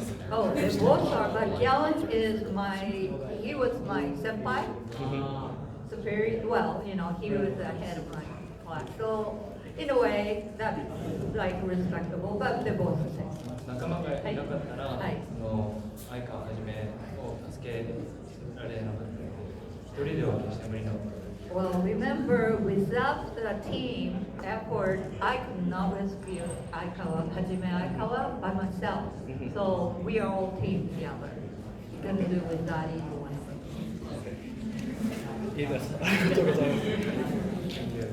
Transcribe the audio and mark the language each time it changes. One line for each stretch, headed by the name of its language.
English: Oh, they both are, but Gallant is he was my senpai. Superior, well, you know, he was the head of my class. So in a way that like respectable, but they're both the same.
Japanese: 仲間がいなかったら、はいその相川はじめを助けられなかったので、一人では決して無理なことです。
English: Well, remember, without the team effort, I could not rescue Hajime Aikawa by myself. So we are all team together. You can do without either one of them.
Japanese: いいです。ありがとうございます。